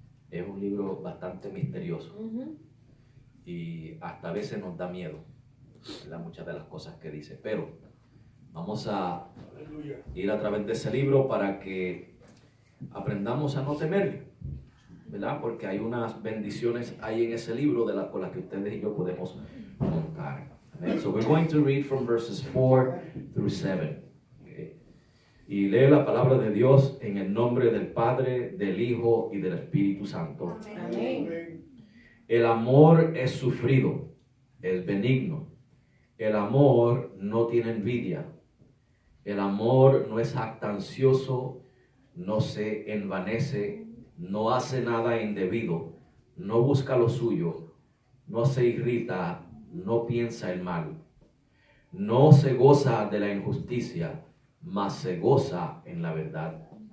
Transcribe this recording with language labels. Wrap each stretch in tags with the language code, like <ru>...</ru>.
<es>Es un libro bastante misterioso y hasta a veces nos da miedo, ¿verdad?, muchas de las cosas que dice, pero vamos a ir a través de ese libro para que aprendamos a no temerle, ¿verdad? Porque hay unas bendiciones ahí en ese libro con las que ustedes y yo podemos contar. Amen.</es> <en>So we're going to read from verses 4 through 7. Okay.</en> <es>Y lee la palabra de Dios en el nombre del Padre, del Hijo y del Espíritu Santo. Amén. El amor es sufrido, es benigno. El amor no tiene envidia. El amor no es jactancioso, no se envanece, no hace nada indebido, no busca lo suyo, no se irrita, no piensa el mal, no se goza de la injusticia, mas se goza en la verdad.</es>